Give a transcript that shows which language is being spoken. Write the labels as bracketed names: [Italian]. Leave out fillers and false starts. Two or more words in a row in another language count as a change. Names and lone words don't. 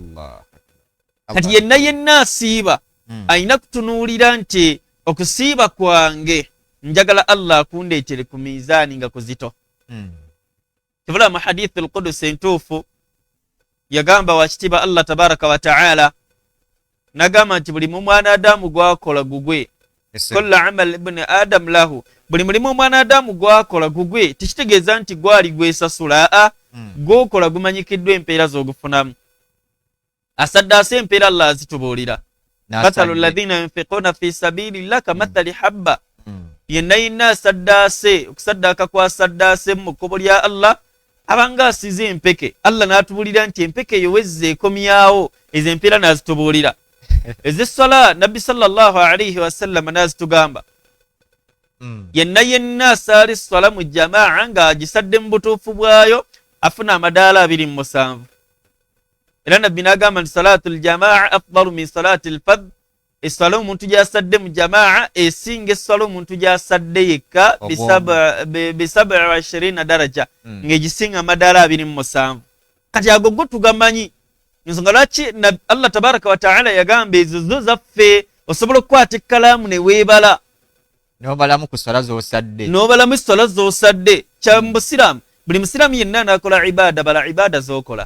[Ganda] Kati yenna asiiba ayina kutunuulira nti okusiiba kwange njagala Allah akundeetere ku minzaani nga kuzito. Kivula mu hadithi al-Qudus entuufu yagamba wakitiibwa [Arabic] الله تبارك وتعالى [Ganda] nagamba nti buli mwana Adamu gwakola gugwe [Arabic] كل عمل ابن آدم له, [Ganda] buli mulimu omwana Adamu gwakola gugwe tekitegeeza nti gwali gwesasula gwokola gumanyikiddwa empeera z'ogufunamu. Asaddaase empeera Allah azitubuulira. [Arabic] مثل الذين ينفقون في سبيل الله كمثل حبة. [Ganda] Yenna asaddaase okusaddaaka kwa saddaase mu kkubo lya Allah abanga asize empeke. Allah n'atubuulira nti empeke eyo wezze ekomyawo, ezo empeera n'azitubuulira. Ez'essala nabbi [Arabic] صلى الله عليه وسلم [Ganda] n'azitugamba yenna asaala essala mu jamaa ng'agisadde mu butuufu bwayo afuna amadaala 27 era nabbi n'agamba nti [Arabic] صلاة الجماعة أفضل من صلاة الفذ [Ganda] essala omuntu gy'asadde mu jamaa esinga essala omuntu gy'asadde yekka [Arabic] بـ27 درجة [Ganda] ng'egisinga amadaala 27 kati ago go tugamanyi nsonga lwaki [Arabic] الله تبارك وتعالى [Ganda] yagamba ezo zo zaffe osobola okukwata ekkalaamu ne weebala n'obalamu ku ssala z'osadde n'obalamu essala z'osadde kya mu busiraamu buli musiraamu yenna anaakola ibaada bala ibaada z'okola